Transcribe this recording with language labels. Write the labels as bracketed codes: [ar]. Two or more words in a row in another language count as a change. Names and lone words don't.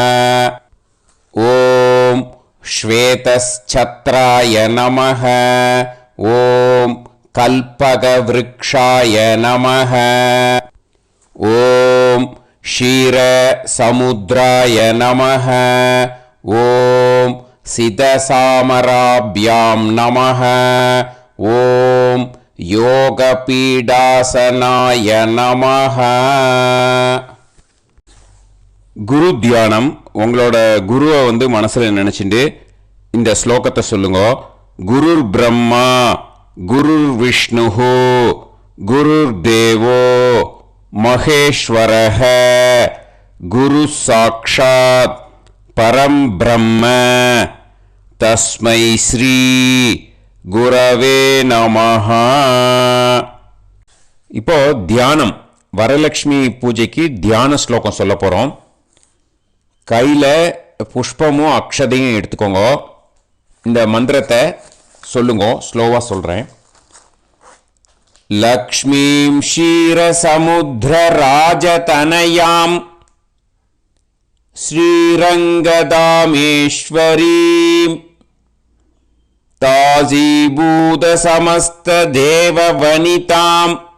[sa] ॐ श्वेतच्छत्राय नमः ॐ कल्पकवृक्षाय नमः ॐ क्षीरसमुद्राय नमः ॐ सितचामराभ्यां नमः ॐ योगपीठासनाय नमः. [ta] குரு தியானம். உங்களோட குருவை மனசில் நினச்சிட்டு இந்த ஸ்லோகத்தை சொல்லுங்க. [sa] गुरुर् ब्रह्मा गुरुर् विष्णुः गुरुर् देवो महेश्वरः गुरुः साक्षात् परं ब्रह्म तस्मै श्री गुरवे नमः. [ta] இப்போது தியானம், வரலட்சுமி பூஜைக்கு தியான ஸ்லோகம் சொல்ல போகிறோம். கையில் புஷ்பமும் அக்ஷதையும் எடுத்துக்கோங்க. இந்த மந்திரத்தை சொல்லுங்க, ஸ்லோவாக சொல்கிறேன். [sa] लक्ष्मीं क्षीरसमुद्र राजतनयां श्रीरङ्गधामेश्वरीं दासीभूत समस्त देववनिताम्